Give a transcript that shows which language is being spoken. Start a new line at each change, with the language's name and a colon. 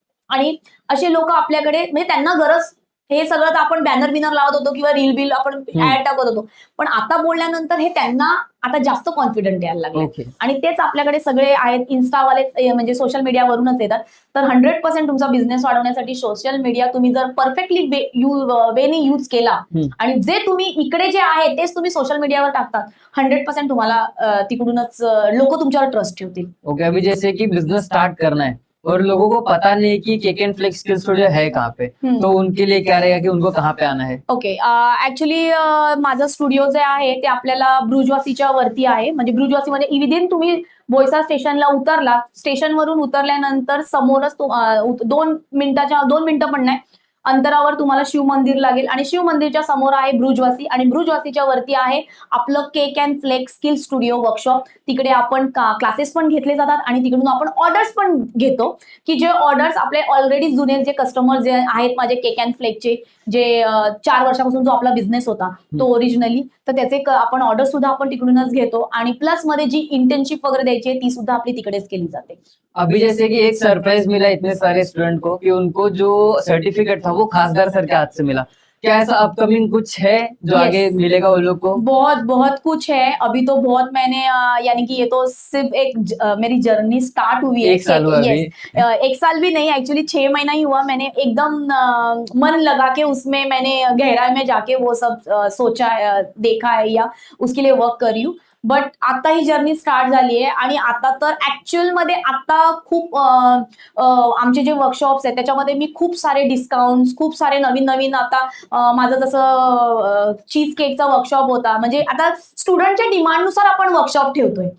Marathi: आणि असे लोक आपल्याकडे म्हणजे त्यांना गरज हे सगळं तर आपण बॅनर बिनर लावत होतो किंवा रील बिल आपण ऍड टाकत होतो, पण आता बोलल्यानंतर हे त्यांना आता जास्त कॉन्फिडंट यायला लागले आणि तेच आपल्याकडे सगळे आहेत इन्स्टावाले म्हणजे सोशल मीडियावरूनच येतात. तर 100% तुमचा बिझनेस वाढवण्यासाठी सोशल मीडिया तुम्ही जर परफेक्टली वेने यूज केला आणि जे तुम्ही इकडे जे आहे तेच तुम्ही सोशल मीडियावर टाकतात 100% तुम्हाला तिकडूनच लोक तुमच्यावर ट्रस्ट ठेवतील.
English: Okay.
Hindi: अभी जैसे कि बिजनेस स्टार्ट करना है और लोगों को पता नहीं कि cake and flake skill studio है कहाँ पे, तो उनके लिए क्या रहेगा कि उनको कहाँ पे आना है?
English: Okay.
Marathi: ऍक्च्युली माझं स्टुडिओ जे आहे ते आपल्याला ब्रुजवासीच्या वरती आहे. म्हणजे ब्रुजवासी म्हणजे विदिन तुम्ही बोईसर स्टेशनला उतरला, स्टेशनवरून उतरल्यानंतर समोरच 2 मिनिटं पण नाही, अंतरावर तुम्हाला शिव मंदिर लागेल आणि शिव मंदिरच्या समोर आहे ब्रुजवासी आणि ब्रुजवासीच्या वरती आहे आपलं cake and flex skill studio workshop. तिकडे आपण क्लासेस पण घेतले जातात आणि तिकडून आपण ऑर्डर्स पण घेतो, की जे ऑर्डर्स आपले ऑलरेडी जुने जे कस्टमर जे आहेत माझे केक अँड फ्लेकचे, जे 4 वर्षापासून जो आपला बिझनेस होता तो ओरिजिनली, तर त्याचे आपण ऑर्डर सुद्धा आपण तिकडूनच घेतो आणि प्लस मध्ये जी इंटर्नशिप वगैरे द्यायची आहे ती सुद्धा आपली तिकडेच केली जाते.
Hindi: अभी जैसे कि एक सरप्राइज मिला इतने सारे स्टूडेंट को कि उनको जो सर्टिफिकेट था वो खासदार सर के हाथ से मिला. क्या ऐसा अपकमिंग कुछ है जो
English: Yes.
Hindi: आगे मिलेगा वो लोग को? बहुत बहुत कुछ है अभी तो बहुत मैंने यानी कि ये तो सिर्फ मेरी जर्नी स्टार्ट हुई है. एक साल हुआ अभी. एक साल भी नहीं, एक्चुअली 6 महीना ही हुआ. मैंने एकदम मन लगा के उसमें मैंने गहराई में जाके वो सब सोचा देखा है या उसके लिए वर्क कर रही हूँ.
Marathi: बट आता ही जर्नी स्टार्ट झाली आहे आणि आता तर ऍक्च्युअल मध्ये आता खूप आमचे जे वर्कशॉप्स आहेत त्याच्यामध्ये मी खूप सारे डिस्काउंट, खूप सारे नवीन नवीन आता माझं जसं चीज केकचा वर्कशॉप होता, म्हणजे आता स्टुडंटच्या डिमांडनुसार आपण वर्कशॉप ठेवतोय.